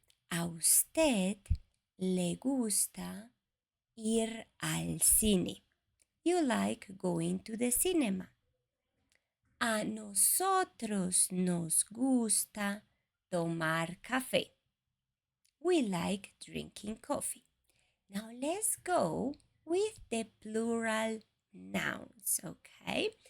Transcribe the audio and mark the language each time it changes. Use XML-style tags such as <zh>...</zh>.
<es>A usted le gusta ir al cine.</es> <en>You like going to the cinema.</en> <es>A nosotros nos gusta tomar café.</es> <en>We like drinking coffee. Now let's go with the plural nouns, okay?</en>